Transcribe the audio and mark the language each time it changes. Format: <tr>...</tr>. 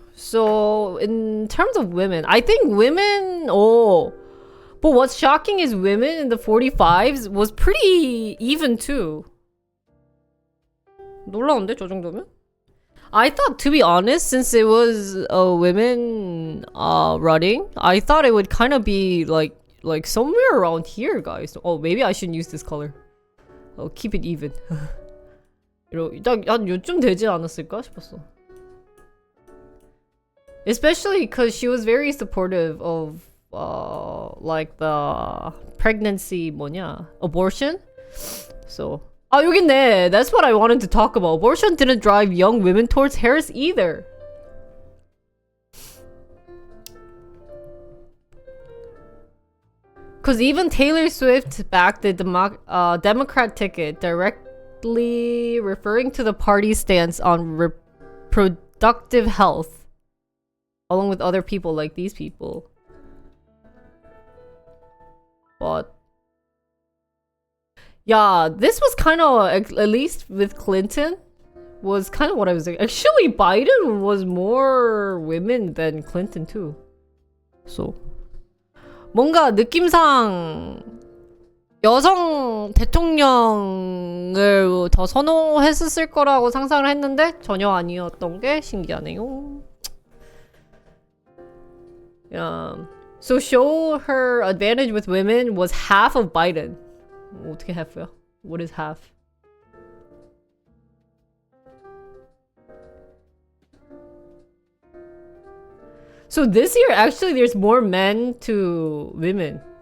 <en>So in terms of women, I think women, but what's shocking is women in the 45s was pretty even too.</en> <ko>놀라운데 저 정도면?</ko> <en>I thought, to be honest, since it was women running, I thought it would kind of be like somewhere around here, guys. Oh, maybe I shouldn't use this color. Oh, keep it even.</en> <ko>한 요쯤 되지 않았을까 싶었어.</ko> <en>Especially because she was very supportive of like the pregnancy</en> <ko>뭐냐</ko> <en>abortion.</en> <ko>So 여기 있네.</ko> <en>That's what I wanted to talk about. Abortion didn't drive young women towards Harris either. Because even Taylor Swift backed the Democrat ticket, directly referring to the party's stance on reproductive health, along with other people like these people. But yeah, this was kind of, at least with Clinton, was kind of what I was thinking. Actually, Biden was more women than Clinton too.</en> <ko>So 뭔가 느낌상 여성 대통령을 더 선호했을 거라고 상상을 했는데 전혀 아니었던 게 신기하네요.</ko> <en>Yeah. So show her advantage with women was half of Biden.</en> <ko>어떻게 half야?</ko> <en>What is half? So this year, actually, there's more men to women.</en>